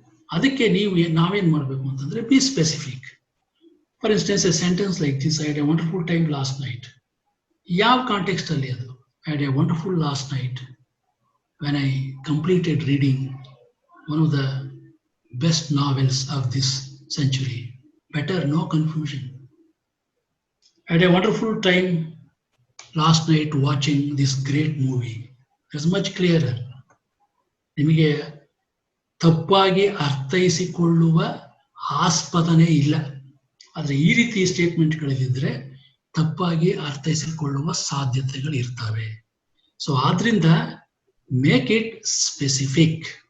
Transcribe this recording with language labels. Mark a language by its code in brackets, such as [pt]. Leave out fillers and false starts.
[kn] ಅದಕ್ಕೆ ನಾವೇನ್ ಮಾಡಬೇಕು ಅಂತಂದ್ರೆ [en] Be specific. For instance a sentence like this: I had a wonderful time last night. [kn] ಯಾವ ಕಾಂಟೆಕ್ಸ್ಟ್ ಅಲ್ಲಿ ಅದು? [en] I had a wonderful last night when I completed reading one of the best novels of this century. Better, no confusion. I had a wonderful time last night watching this great movie. It's much clearer. [kn] ನಿಮಗೆ ತಪ್ಪಾಗಿ ಅರ್ಥೈಸಿಕೊಳ್ಳುವ ಆಸ್ಪದನೇ ಇಲ್ಲ. ಆದರೆ ಈ ರೀತಿ ಸ್ಟೇಟ್ಮೆಂಟ್ಗಳಿದ್ರೆ ತಪ್ಪಾಗಿ ಅರ್ಥೈಸಿಕೊಳ್ಳುವ ಸಾಧ್ಯತೆಗಳು ಇರ್ತವೆ. [en] So ಆದ್ರಿಂದ make it specific.